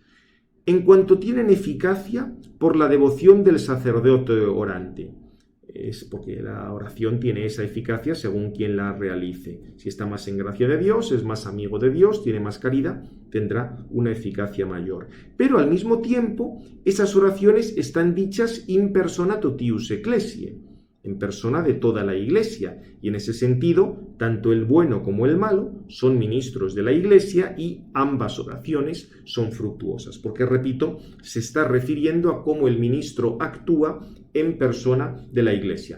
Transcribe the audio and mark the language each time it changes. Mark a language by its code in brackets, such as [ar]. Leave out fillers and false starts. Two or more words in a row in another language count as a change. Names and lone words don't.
[es] En cuanto tienen eficacia por la devoción del sacerdote orante. Es porque la oración tiene esa eficacia según quien la realice. Si está más en gracia de Dios, es más amigo de Dios, tiene más caridad, tendrá una eficacia mayor. Pero al mismo tiempo, esas oraciones están dichas [la] in persona totius ecclesiae, [es] en persona de toda la Iglesia, y en ese sentido, tanto el bueno como el malo son ministros de la Iglesia y ambas oraciones son fructuosas, porque, repito, se está refiriendo a cómo el ministro actúa en persona de la Iglesia.